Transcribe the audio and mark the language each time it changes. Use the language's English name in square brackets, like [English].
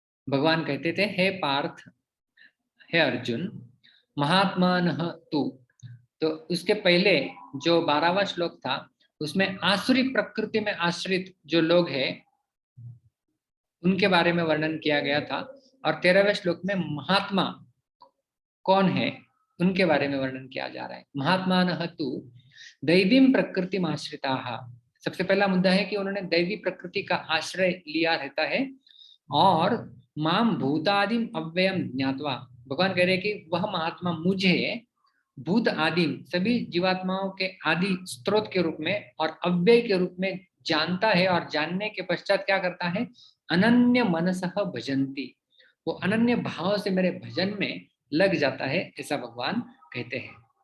[Hindi] भगवान कहते थे, हे पार्थ, हे अर्जुन, महात्मानः तु, तो उसके पहले जो 12वां श्लोक था उसमें आसुरी प्रकृति में आश्रित जो लोग हैं उनके बारे में वर्णन किया गया था, और 13वें श्लोक में महात्मा कौन है उनके बारे में वर्णन किया जा रहा है। [Sanskrit] महात्मानः तु दैवीं प्रकृतिम आश्रिताः। [Hindi] सबसे पहला मुद्दा है कि उन्होंने दैवी प्रकृति का आश्रय लिया रहता है। और [Sanskrit] माम भूतादिम अव्ययम ज्ञात्वा, [Hindi] भगवान कह रहे हैं कि वह महात्मा मुझे भूत आदिम सभी जीवात्माओं के आदि स्रोत के रूप में और अव्यय के रूप में जानता है, और जानने के पश्चात क्या करता है, [Sanskrit] अनन्य मनसः भजन्ति, [Hindi] वो अनन्य भाव से मेरे भजन में लग जाता है, ऐसा भगवान कहते हैं।